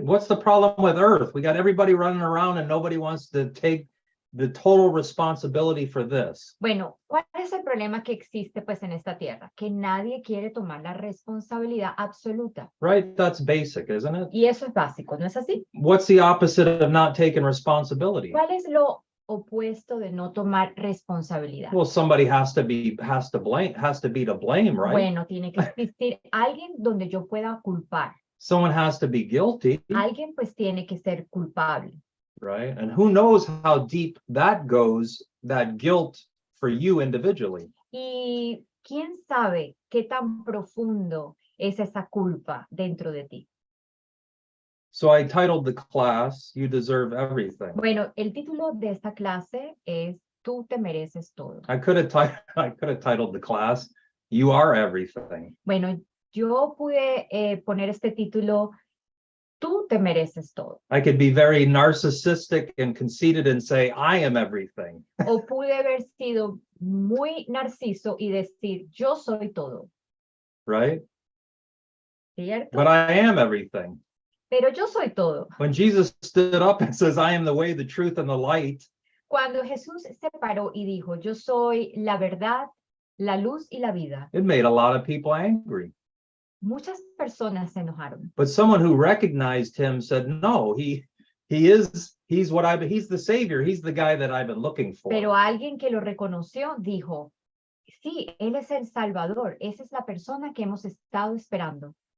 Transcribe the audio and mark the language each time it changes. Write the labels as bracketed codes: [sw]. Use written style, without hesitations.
[en] What's the problem with Earth? We got everybody running around and nobody wants to take the total responsibility for this. [es] Bueno, ¿cuál es el problema que existe pues en esta tierra? Que nadie quiere tomar la responsabilidad absoluta. [en] Right? That's basic, isn't it? [es] Y eso es básico, ¿no es así? [en] What's the opposite of not taking responsibility? [es] ¿Cuál es lo opuesto de no tomar responsabilidad? [en] Well, somebody has to be to blame, right? [es] Bueno, tiene que existir alguien donde yo pueda culpar. [en] Someone has to be guilty. [es] Alguien pues tiene que ser culpable. [en] Right? And who knows how deep that goes, that guilt for you individually. [es] Y quién sabe qué tan profundo es esa culpa dentro de ti. [en] So I titled the class, You Deserve Everything. [es] Bueno, el título de esta clase es Tú te mereces todo. [en] I could have titled the class, You Are Everything. [es] Bueno, yo pude poner este título, Tú te mereces todo. [en] I could be very narcissistic and conceited and say, I am everything. [es] O pude haber sido muy narciso y decir, yo soy todo, [en] Right? [es] ¿cierto? [en] But I am everything. [es] Pero yo soy todo. [en] When Jesus stood up and says, I am the way, the truth, and the light, [es] Cuando Jesús se paró y dijo, yo soy la verdad, la luz y la vida, [en] it made a lot of people angry. [es] muchas personas se enojaron. [en] But someone who recognized him said, no, he's the savior. He's the guy that I've been looking for. [es] Pero alguien que lo reconoció dijo, sí, él es el Salvador, esa es la persona que hemos estado esperando.